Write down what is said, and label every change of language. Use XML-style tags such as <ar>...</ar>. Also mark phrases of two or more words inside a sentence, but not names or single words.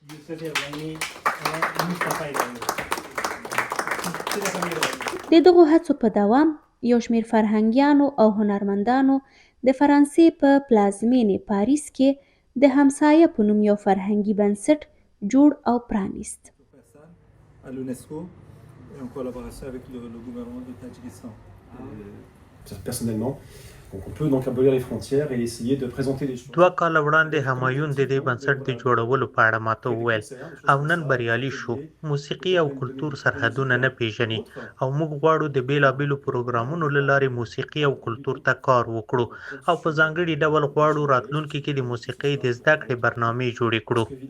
<ps>د دغو هڅو په دوام یوشمېر فرهنګیانو او هنرمندانو د فرانسې په پلازمېنې پاریس کې د همسایه په نوم یو فرهنګي بنسټ جوړ او پرانېست.</ps> <fr>en collaboration avec le gouvernement du Tadjikistan. Personnellement, donc on peut donc abolir les frontières et essayer de présenter les choses.</fr> <ps>2 کال وړاندې همایون د دې بنسټ د جوړولو په اړه ماته وویل او نن بریالي شو. موسیقي او کلتور سرحدونه نه پیژني او موږ غواړو د بیلابیلو پروګرامونو له لارې موسیقي او کلتور ته کار وکړو او په ځانګړي ډول غواړو راتلونکي کې د موسیقۍ د زده کړې برنامې جوړې کړو.</ps>